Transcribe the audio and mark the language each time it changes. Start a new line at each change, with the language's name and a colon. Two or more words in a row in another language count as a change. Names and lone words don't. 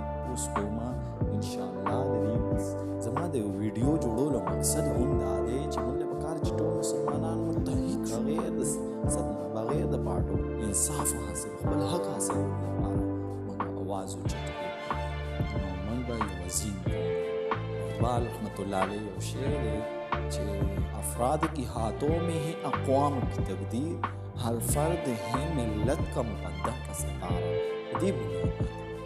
Pashto: اوس کومه انشاءالله د دې زما د ویډیو جوړولو مقصد هم دا دی چې موږ له پکار چې ټول مسلمانان متحد بغیر د صدمه، بغیر د پاټو انصاف حاصل، خپل حق حاصل لپاره موږ आवाज اوچت کړو. نو موږ به یو عظیم اقبال رحمت الله علیه یو شعر دی چې
Urdu: افراد کی ہاتھوں میں ہے اقوام کی تقدیر، ہر فرد ہے ملت کا مقدر کا ستارہ.
Pashto: دې بنیاد